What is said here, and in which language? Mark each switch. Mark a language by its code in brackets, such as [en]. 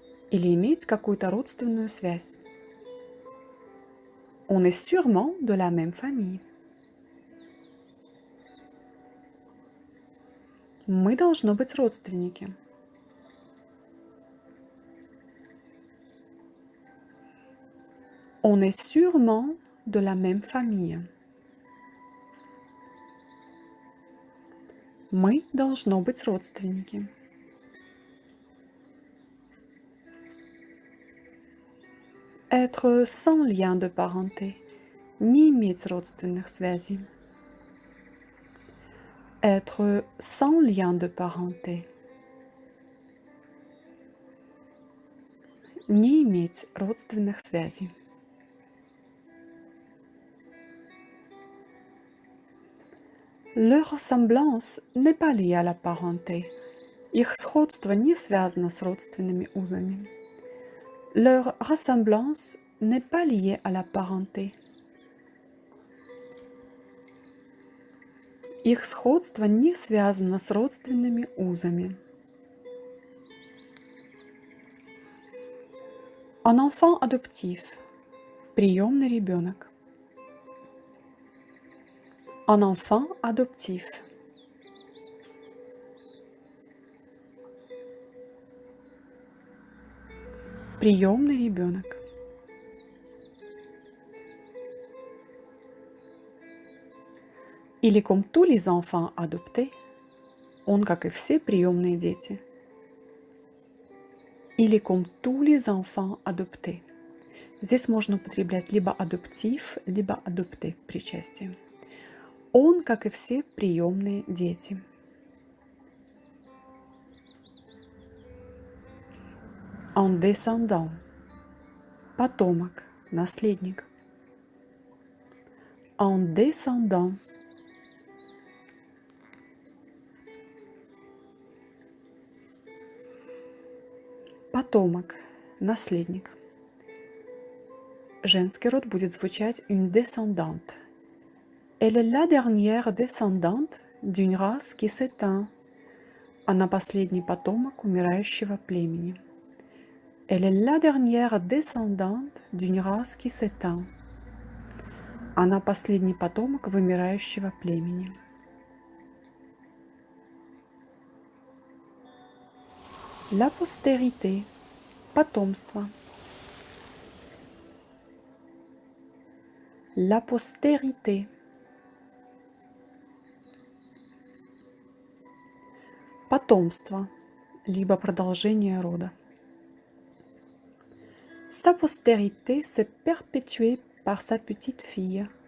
[ru] Или иметь какую-то родственную связь. [fr] On est sûrement de la même famille. [ru] Мы должно быть родственники. [fr] On est sûrement de la même famille. [ru] Мы должно быть родственники. [fr] Être sans lien de parenté. [ru] Не иметь родственных связей. [fr] Être sans lien de parenté. [ru] Не иметь родственных связей. [fr] Leur ressemblance n'est pas liée à la parenté. [ru] Их сходство не связано с родственными узами. [fr] Leur ressemblance n'est pas liée à la parenté. [ru] Их сходство не связано с родственными узами. [fr] Un enfant adoptif. [ru] Приемный ребенок. [fr] Un enfant adoptif. [ru] Приемный ребенок. Или [fr] comme tous les enfants adoptés, [ru] он, как и все приемные дети. [fr] Или comme tous les enfants adoptés. [ru] Здесь можно употреблять либо адоптив, либо адопте причастие. Он, как и все приемные дети. [fr] Un descendant. [ru] Потомок, наследник. [fr] Un descendant. [ru] Потомок, наследник. Женский род будет звучать une descendante. [fr] Elle est la dernière descendante d'une race qui s'éteint. [ru] Она последний потомок умирающего племени. [fr] Elle est la dernière descendante d'une race qui s'éteint. [ru] Она последний потомок вымирающего племени. [fr] La postérité. [ru] Потомство. [fr] La postérité. [ru] Потомство, либо продолжение рода. [fr] Sa postérité s'est perpétuée par sa petite fille.